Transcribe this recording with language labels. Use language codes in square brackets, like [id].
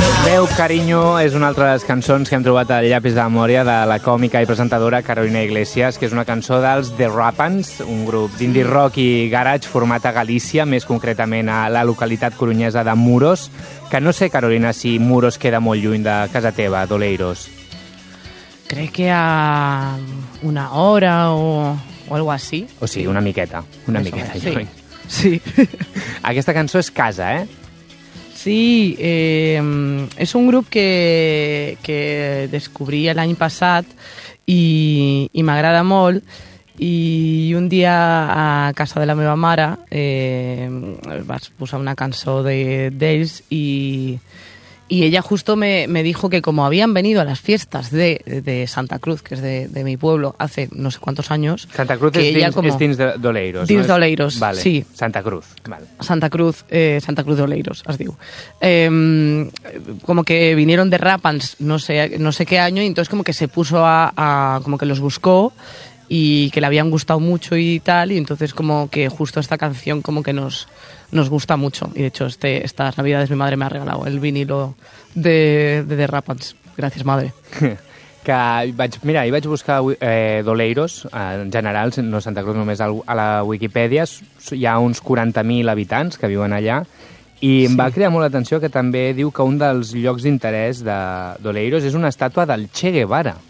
[ca] Veu Carinyo és una altra de les cançons que hem trobat al llapis de memòria de la còmica i presentadora Carolina Iglesias, que és una cançó dels The Rapans, un grup d'indie rock i garage format a Galícia, més concretament a la localitat coruñesa de Muros, que no sé, Carolina, si Muros queda molt lluny de casa teva, d'Oleiros. Crec que a una hora o [es] algo así. [ca] O sigui, una miqueta. Una miqueta lluny. Sí. Sí. Aquesta cançó és casa, eh? Sí, és un grup que descobrí l'any passat i m'agrada molt. I un dia a casa de la meva mare vaig posar una cançó d'ells i ella justo [es] me dijo que como habían venido a las fiestas de Santa Cruz, que es de mi pueblo, hace no sé cuántos años... [ca] Santa Cruz es dins d'Oleiros, ¿no? Dins d'Oleiros, vale. Sí. Santa Cruz, vale. Santa Cruz d'Oleiros, es diu. [es] Como que vinieron de Rapans no sé qué año, y entonces como que se puso a como que los buscó y que le habían gustado mucho y tal, y entonces como que justo esta canción como que nos gusta mucho, y de hecho estas navidades mi madre me ha regalado el vinilo de The Rapans. Gracias, madre. [ca] Que vaig buscar d'Oleiros, en general, no Santa Cruz, només a la Wikipedia, hi ha uns 40.000 habitants que viuen allà, i em va crear molt l'atenció que també diu que un dels llocs d'interès d'Oleiros és una estàtua del Che Guevara.